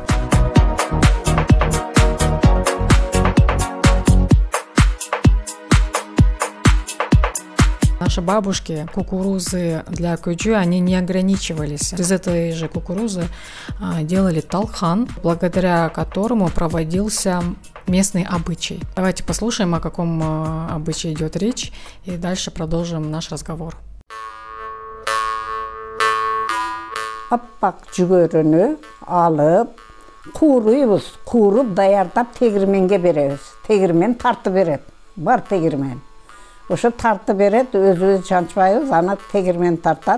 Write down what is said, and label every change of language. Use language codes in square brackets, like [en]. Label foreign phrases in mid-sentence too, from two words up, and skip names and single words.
[ru] Наши бабушки кукурузы для куджу, они не ограничивались. Из этой же кукурузы делали талхан, благодаря которому проводился местный обычай. Давайте послушаем, о каком обычае идет речь, и дальше продолжим наш разговор. [ky] Аппак жүгөрүнү алып, кууруйбуз. Кууруп даярдап тегирменге беребиз. Тегирмен тартып берет. Бар тегирмен. Ошо тартып берет, өзүбүз жанчпайбыз, аны тегирмен тартат.